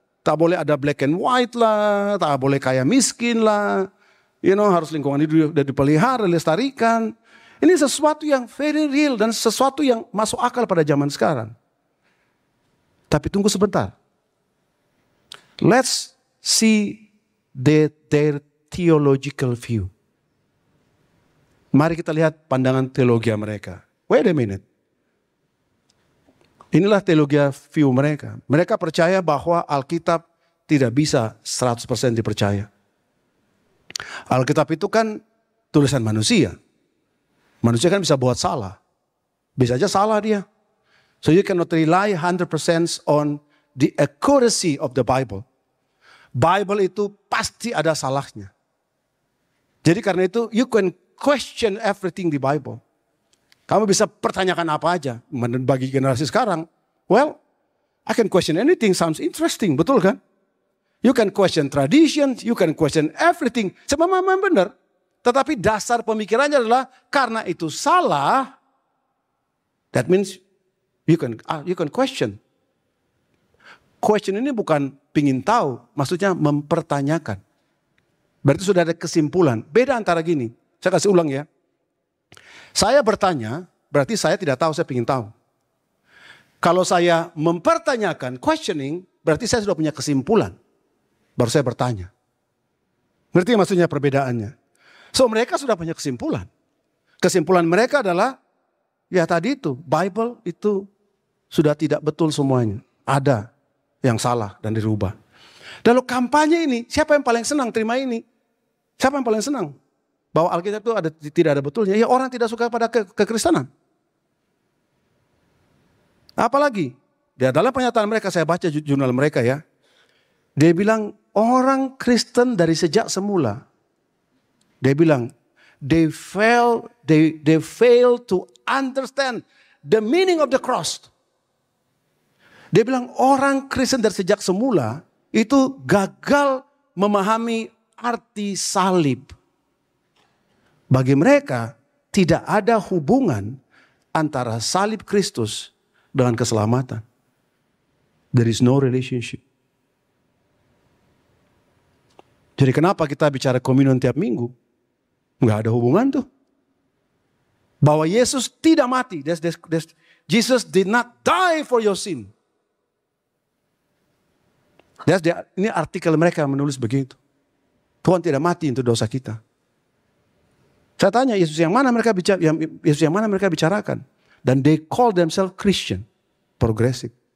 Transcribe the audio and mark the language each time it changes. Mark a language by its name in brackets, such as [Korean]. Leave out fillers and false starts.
[Indonesian] Tak boleh ada [English] black and white [Indonesian] lah. Tak boleh kaya miskin lah. Harus lingkungan hidup dipelihara, dilestarikan. Ini sesuatu yang [English] very real [Indonesian] dan sesuatu yang masuk akal pada zaman sekarang. Tapi tunggu sebentar. [English] Let's see their theological view. [Indonesian] Mari kita lihat pandangan teologi mereka. [English] Wait a minute. [Indonesian] Inilah teologi view mereka. Mereka percaya bahwa Alkitab tidak bisa 100% dipercaya. Alkitab itu kan tulisan manusia. Manusia kan bisa buat salah. Bisa aja salah dia. [English] So you cannot rely 100% on the accuracy of the Bible. [Indonesian] Bible itu pasti ada salahnya. Jadi karena itu [English] you can question everything [Indonesian] di Bible. Kamu bisa pertanyakan apa aja. Bagi generasi sekarang, [English] well, I can question anything, sounds interesting, [Indonesian] betul kan? [English] You can question traditions, you can question everything. [Indonesian] Sebenarnya benar. Tetapi dasar pemikirannya adalah karena itu salah, [English] that means you can question. [Indonesian] Question ini bukan pingin tahu, maksudnya mempertanyakan. Berarti sudah ada kesimpulan. Beda antara gini, saya kasih ulang ya. Saya bertanya, berarti saya tidak tahu, saya ingin tahu. Kalau saya mempertanyakan, questioning, berarti saya sudah punya kesimpulan. Baru saya bertanya. Ngerti maksudnya perbedaannya? So mereka sudah punya kesimpulan. Kesimpulan mereka adalah, ya tadi itu, Bible itu sudah tidak betul semuanya. Ada yang salah dan dirubah. Lalu kampanye ini, siapa yang paling senang terima ini? Siapa yang paling senang? bahwa Alkitab itu tidak ada betulnya, ya orang tidak suka pada kekristenan. Apalagi, di dalam pernyataan mereka, saya baca jurnal mereka ya. Dia bilang, orang Kristen dari sejak semula. Dia bilang, [English] they fail to understand the meaning of the cross. [Indonesian] Dia bilang, orang Kristen dari sejak semula, itu gagal memahami arti salib. Bagi mereka, tidak ada hubungan antara salib Kristus dengan keselamatan. [English] There is no relationship. [Indonesian] Jadi kenapa kita bicara komunion tiap minggu? Enggak ada hubungan tuh. Bahwa Yesus tidak mati. [English] Jesus did not die for your sin. [Indonesian] Ini artikel mereka menulis begitu. Tuhan tidak mati untuk dosa kita. Saya tanya, Yesus yang mana mereka bicarakan? Dan [English] they call themselves Christian, progressive.